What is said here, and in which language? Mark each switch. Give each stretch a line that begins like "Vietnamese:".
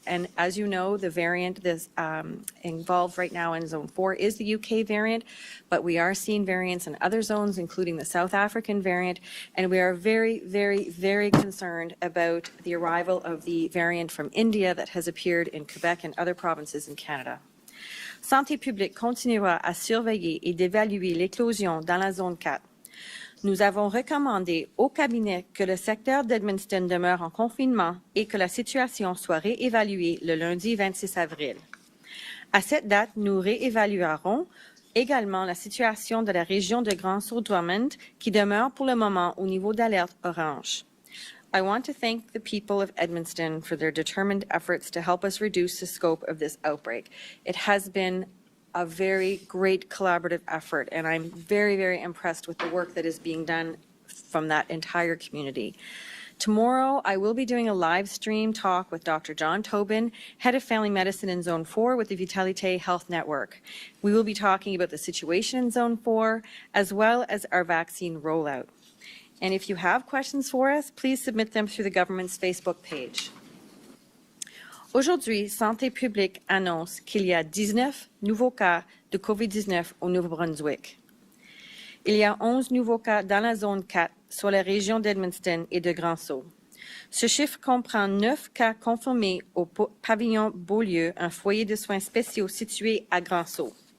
English: And as you know, the variant that's involved right now in Zone 4 is the UK variant, but we are seeing variants in other zones, including the South African variant, and we are very, very, very concerned about the arrival of the variant from India that has appeared in Quebec and other provinces in Canada.
French: Santé publique continuera à surveiller et d'évaluer l'éclosion dans la zone 4. Nous avons recommandé au cabinet que le secteur d'Edmundston demeure en confinement et que la situation soit réévaluée le lundi 26 avril. À cette date, nous réévaluerons également la situation de la région de Grand-Sault-Drummond qui demeure pour le moment au niveau d'alerte orange.
English: I want to thank the people of Edmundston for their determined efforts to help us reduce the scope of this outbreak. It has been a very great collaborative effort, and I'm very, very impressed with the work that is being done from that entire community. Tomorrow, I will be doing a live stream talk with Dr. John Tobin, Head of Family Medicine in Zone 4 with the Vitalité Health Network. We will be talking about the situation in Zone 4, as well as our vaccine rollout. And if you have questions for us, please submit them through the government's Facebook page.
French: Aujourd'hui, Santé publique annonce qu'il y a 19 nouveaux cas de COVID-19 au Nouveau-Brunswick. Il y a 11 nouveaux cas dans la zone 4, sur la région d'Edmundston et de Grand-Sault. Ce chiffre comprend 9 cas confirmés au pavillon Beaulieu, un foyer de soins spéciaux situé à Grand-Sault.